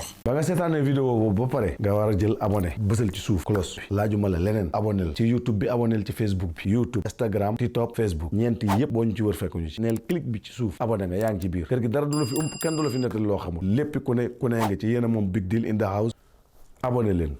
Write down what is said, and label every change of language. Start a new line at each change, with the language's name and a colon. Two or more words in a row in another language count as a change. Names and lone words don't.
Wolof: ba nga seetaanee vidéo boobu ba pare nga war a jël abonné bësal ci suuf cloche bi laajuma la leneen abonné ci YouTube bi abonné ci Facebook bi YouTube Instagram TikTok Facebook ñeenti yëpp boo ñu ci wër fekkuñu ci neel clic bi ci suuf abonné nga yaa ngi ci biir kër gi dara du la fi kenn du la fi nettali loo xamul lépp ku ne nga ci yéen a moom Big Deal
English: in the house
Wolof: abonné leen.